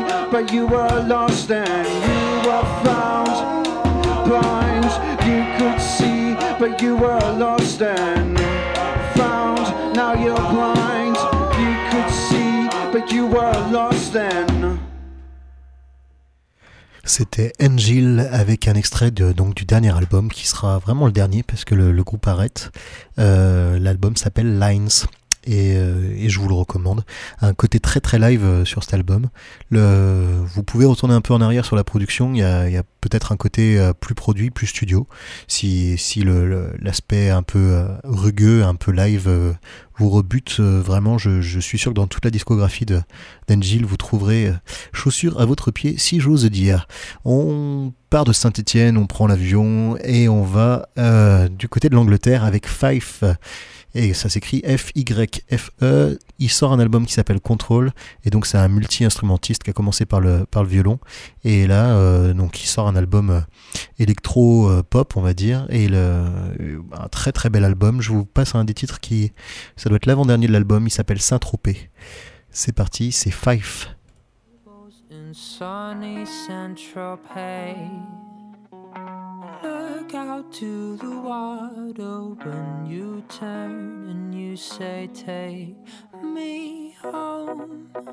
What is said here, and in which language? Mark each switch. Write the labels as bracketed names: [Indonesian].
[English] where you were lost and you were found. Blind, you could see, but you were lost and found. Now you're blind, you could see, but you were lost and. [French] C'était Angel avec un extrait de, donc, du dernier album qui sera vraiment le dernier parce que le groupe arrête. L'album s'appelle Lines et je vous le recommande. Un côté très très live sur cet album. Vous pouvez retourner un peu en arrière sur la production. Il y a peut-être un côté plus produit, plus studio. Si l'aspect un peu rugueux, un peu live vous rebute, vraiment je suis sûr que dans toute la discographie d'Angel vous trouverez chaussures à votre pied, si j'ose dire. On part de Saint-Étienne, on prend l'avion et on va du côté de l'Angleterre avec Fife, et ça s'écrit F-Y-F-E. Il sort un album qui s'appelle Control, et donc c'est un multi-instrumentiste qui a commencé par le violon, et là donc il sort un album électro-pop, on va dire, et un très très bel album. Je vous passe un des titres qui, ça doit être l'avant-dernier de l'album, il s'appelle Saint-Tropez. C'est parti, c'est Fife. [English] Sunny Saint-Tropez, look out to the water when you turn and you say take me home.